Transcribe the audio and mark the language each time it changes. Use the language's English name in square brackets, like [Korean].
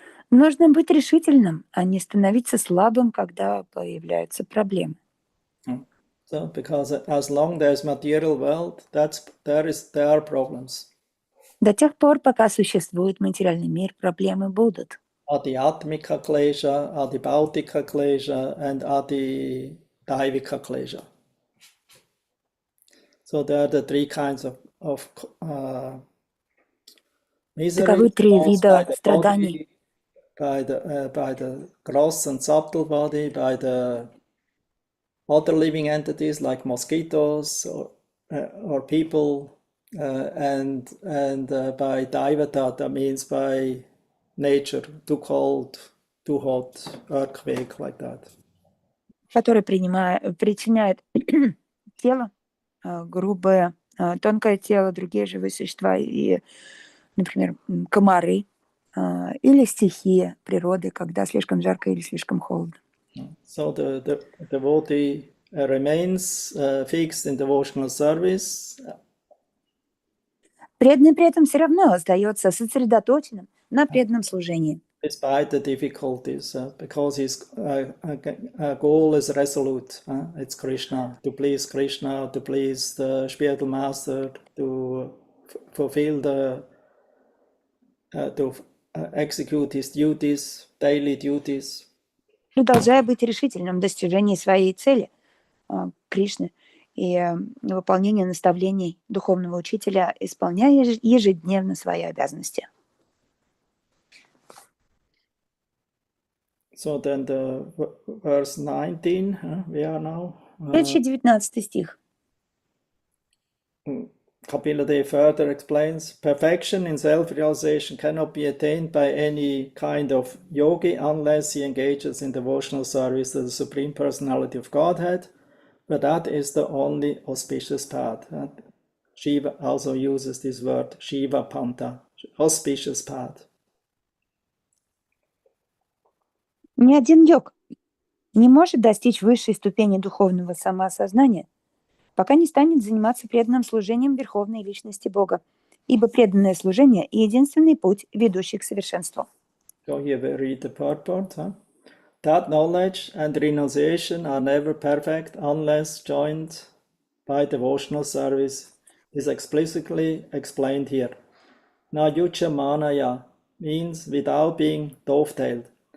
[Russian] Нужно быть решительным, а не становиться слабым, когда появляются проблемы. [English] So, because as long there's material world, there are problems. [Russian] До тех пор, пока существует материальный мир, проблемы будут. [Sanskrit] Adhyatmika klesha, adhibautika klesha, and adhidaivika klesha. [English] So there are the three kinds of misery. [Russian] Таковы три [English] caused by [Russian] вида [English] the [Russian] страданий. [English] body, by the gross and subtle body, by the other living entities like mosquitoes or people, and by daivata, that means by nature, too cold, too hot, earthquake, like that. [Russian] Который причиняет тело, грубое, тонкое тело, другие живые существа, и, например, комары, или стихия природы, когда слишком жарко или слишком холодно. [English] So the devotee remains fixed in devotional service. [Russian] Преданный при этом все равно остается сосредоточенным на преданном служении. [English] Despite the difficulties, because his goal is resolute. It's Krishna, to please the spiritual master, to fulfill to execute his duties, daily duties. [Russian] Продолжая быть решительным в достижении своей цели, Кришны, и выполнение наставлений духовного учителя, исполняя ежедневно свои обязанности. [English] So then the verse 19, we are now. [Russian] Следующий 19 стих. [English] Kapila Dev further explains, perfection in self-realization cannot be attained by any kind of yogi unless he engages in devotional service to the Supreme Personality of Godhead, but that is the only auspicious path. Shiva also uses this word, Shiva Panta, auspicious path. [Russian] Ни один йог не может достичь высшей ступени духовного самоосознания, пока не станет заниматься преданным служением Верховной Личности Бога, ибо преданное служение – единственный путь, ведущий к совершенству. [English] So here we read the purport. That knowledge and renunciation are never perfect unless joined by devotional service is explicitly explained here. Na yucha manaya means without being dovetailed.